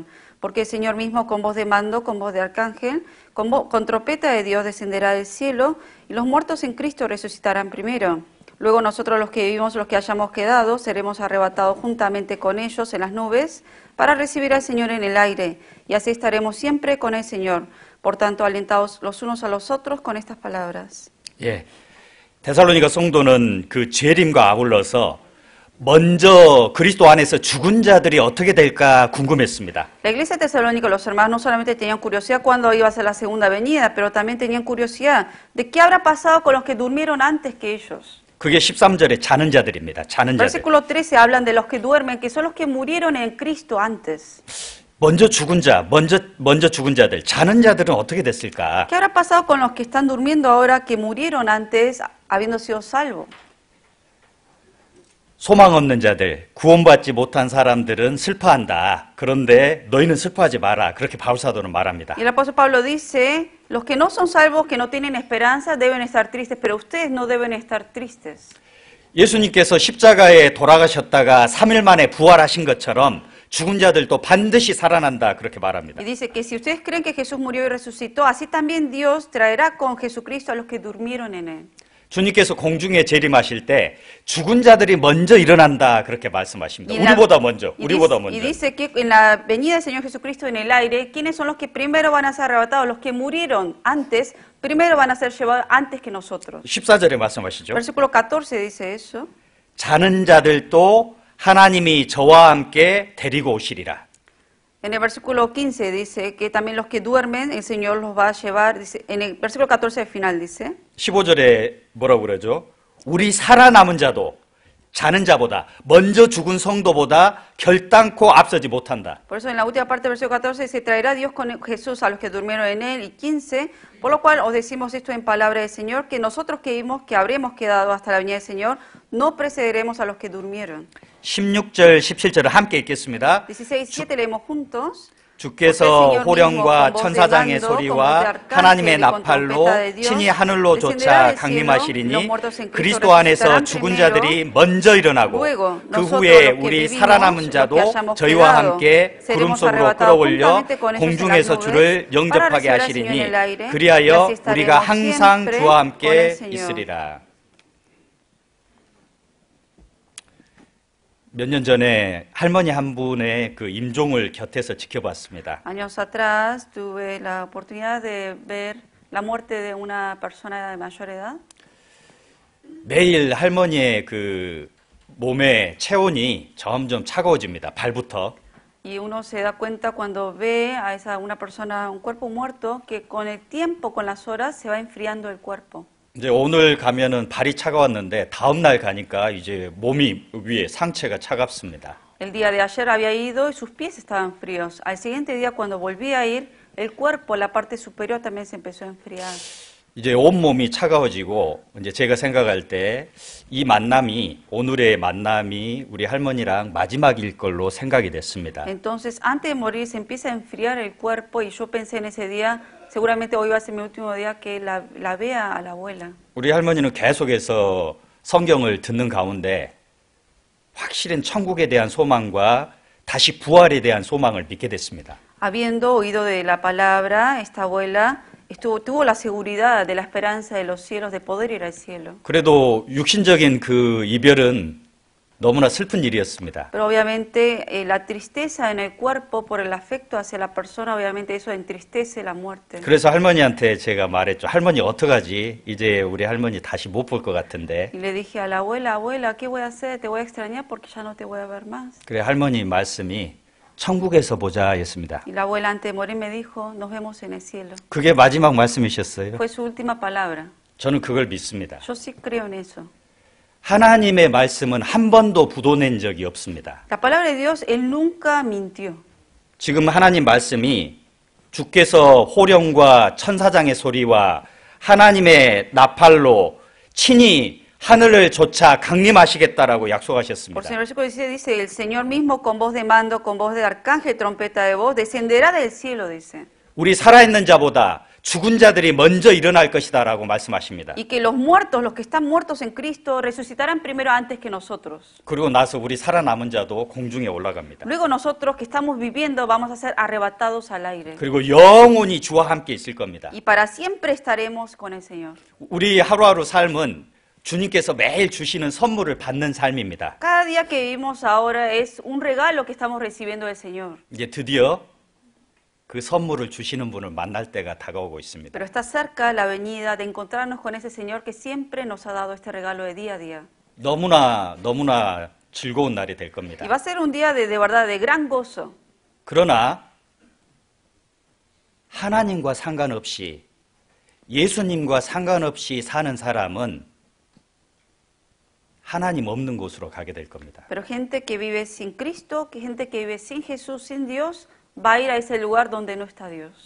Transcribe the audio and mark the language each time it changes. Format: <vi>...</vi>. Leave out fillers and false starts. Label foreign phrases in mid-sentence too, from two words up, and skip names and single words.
<es>Porque el Señor mismo con voz de mando, con voz de arcángel, con trompeta de Dios descenderá del cielo, y los muertos en Cristo resucitarán primero. Luego nosotros los que vivimos, los que hayamos quedado, seremos arrebatados juntamente con ellos en las nubes, para recibir al Señor en el aire, y así estaremos siempre con el Señor. Por tanto, alentaos los unos a los otros con estas palabras.</es> <ko>예, 데살로니가 성도는 그 재림과 아울러서 먼저 그리스도 안에서 죽은 자들이 어떻게 될까 궁금했습니다.</ko> <es>La iglesia de Tesalónica, los hermanos no solamente tenían curiosidad cuándo iba a ser la segunda venida, pero también tenían curiosidad de qué habrá pasado con los que durmieron antes que ellos.</es> <ko>그게 13절에 자는 자들입니다. 자는 자들.</ko> <es>Versículo 13 hablan de los que duermen, que son los que murieron en Cristo antes.</es> <ko>먼저 죽은 자들, 자는 자들은 어떻게 됐을까?</ko> <es>¿Qué habrá pasado con los que están durmiendo ahora que murieron antes habiendo sido salvos?</es> <ko>소망 없는 자들, 구원받지 못한 사람들은 슬퍼한다. 그런데 너희는 슬퍼하지 마라. 그렇게 바울 사도는 말합니다.</ko> <es>Y el apóstol Pablo dice, los que no son salvos, que no tienen esperanza, deben estar tristes, pero ustedes no deben estar tristes.</es> <ko>예수님께서 십자가에 돌아가셨다가 3일 만에 부활하신 것처럼 죽은 자들도 반드시 살아난다. 그렇게 말합니다.</ko> <es>Y dice que si ustedes creen que Jesús murió y resucitó, así también Dios traerá con Jesucristo a los que durmieron en Él.</es> <ko>주님께서 공중에 재림하실 때 죽은 자들이 먼저 일어난다. 그렇게 말씀하십니다. 우리보다 먼저.</ko> <es>Y dice que en la venida del Señor Jesucristo en el aire, ¿quiénes son los que primero van a ser arrebatados? Los que murieron antes, primero van a ser llevados antes que nosotros.</es> <ko>14절에 말씀하시죠.</ko> <es>Versículo 14 dice eso.</es> <ko>자는 자들도 하나님이 저와 함께 데리고 오시리라.</ko> <es>En el versículo 15 dice que también los que duermen, el Señor los va a llevar. Dice, en el versículo 14 al final dice.</es> <ko>15절에 뭐라고 그러죠? 우리 살아남은 자도 자는 자보다, 먼저 죽은 성도보다 결단코 앞서지 못한다.</ko> <es>Por eso en la última parte del versículo 14 dice, traerá Dios con Jesús a los que durmieron en él, y 15, por lo cual os decimos esto en palabra del Señor, que nosotros que vimos que habremos quedado hasta la venida del Señor, no precederemos a los que durmieron.</es> <ko>16절, 17절을 함께 읽겠습니다.</ko> <es>16, 17 leemos juntos.</es> <ko>주께서 호령과 천사장의 소리와 하나님의 나팔로 친히 하늘로 쫓아 강림하시리니 그리스도 안에서 죽은 자들이 먼저 일어나고 그 후에 우리 살아남은 자도 저희와 함께 구름 속으로 끌어올려 공중에서 주를 영접하게 하시리니 그리하여 우리가 항상 주와 함께 있으리라. 몇 년 전에 할머니 한 분의 그 임종을 곁에서 지켜봤습니다.</ko> <es>Años atrás tuve la oportunidad de ver la muerte de una persona de mayor edad.</es> <ko>매일 할머니의 그 몸의 체온이 점점 차가워집니다. 발부터.</ko> <es>Y uno se da cuenta cuando ve a una persona, un cuerpo muerto, que con el tiempo, con las horas, se va enfriando el cuerpo.</es> <ko>이제 오늘 가면은 발이 차가웠는데 다음 날 가니까 이제 몸이 위에 상체가 차갑습니다.</ko> <es>El día de ayer había ido y sus pies estaban fríos. Al siguiente día cuando volví a ir, el cuerpo, la parte superior también se empezó a enfriar.</es> <ko>이제 온 몸이 차가워지고 이제 제가 생각할 때 이 만남이 오늘의 만남이 우리 할머니랑 마지막일 걸로 생각이 됐습니다.</ko> <es>Entonces, antes de morir se empieza a enfriar el cuerpo y yo pensé en ese día, seguramente hoy va a ser mi último día que la vea a la abuela.</es> <ko>우리 할머니는 계속해서 성경을 듣는 가운데 확실한 천국에 대한 소망과 다시 부활에 대한 소망을 믿게 됐습니다.</ko> <es>Habiendo oído de la palabra, esta abuela tuvo la seguridad de la esperanza de los cielos, de poder ir al cielo.</es> <ko>그래도 육신적인 그 이별은 너무나 슬픈 일이었습니다.</ko> <es>Pero obviamente la tristeza en el cuerpo por el afecto hacia la persona, obviamente eso entristece la muerte.</es> <ko>그래서 할머니한테 제가 말했죠. 할머니 어떡하지? 이제 우리 할머니 다시 못 볼 것 같은데.</ko> <es>Y le dije a la abuela, abuela, ¿qué voy a hacer? Te voy a extrañar porque ya no te voy a ver más.</es> <ko>그래 할머니 말씀이 천국에서 보자였습니다.</ko> <es>Y la abuela antes de morir me dijo, nos vemos en el cielo.</es> <ko>그게 마지막 말씀이셨어요.</ko> <es>Fue su última palabra.</es> <ko>저는 그걸 믿습니다.</ko> <es>Yo sí creo en eso.</es> <ko>하나님의 말씀은 한 번도 부도낸 적이 없습니다.</ko> <es>La palabra de Dios, Él nunca mintió.</es> <ko>지금 하나님 말씀이 주께서 호령과 천사장의 소리와 하나님의 나팔로 친히 하늘을 좇아 강림하시겠다라고</ko> <es>Por</es> <ko>약속하셨습니다.</ko> <es>el versículo 16 dice, el Señor mismo con voz de mando, con voz de arcángel, trompeta de voz, descenderá del cielo, dice.</es> <ko>우리 살아있는 자보다 죽은 자들이 먼저 일어날 것이다라고 말씀하십니다.</ko> <es>Y que los muertos, los que están muertos en Cristo, resucitarán primero antes que nosotros.</es> <ko>그리고 나서 우리 살아남은 자도 공중에 올라갑니다.</ko> <es>Luego nosotros que estamos viviendo vamos a ser arrebatados al aire.</es> <ko>그리고 영원히 주와 함께 있을 겁니다.</ko> <es>Y para siempre estaremos con el Señor.</es> <ko>우리 하루하루 삶은 주님께서 매일 주시는 선물을 받는 삶입니다.</ko> <es>Cada día que vivimos ahora es un regalo que estamos recibiendo del Señor.</es> <ko>이제 드디어 그 선물을 주시는 분을 만날 때가 다가오고 있습니다.</ko> <es>Pero está cerca la venida de encontrarnos con ese Señor que siempre nos ha dado este regalo de día a día.</es> <ko>너무나 즐거운 날이 될 겁니다.</ko> <es>Y va a ser un día de verdad, de gran gozo.</es> <ko>그러나 하나님과 상관없이 예수님과 상관없이 사는 사람은 하나님 없는 곳으로 가게 될 겁니다.</ko> <es>Pero gente que vive sin Cristo, que gente que vive sin Jesús, sin Dios, va a ir a ese lugar donde no está Dios.</es>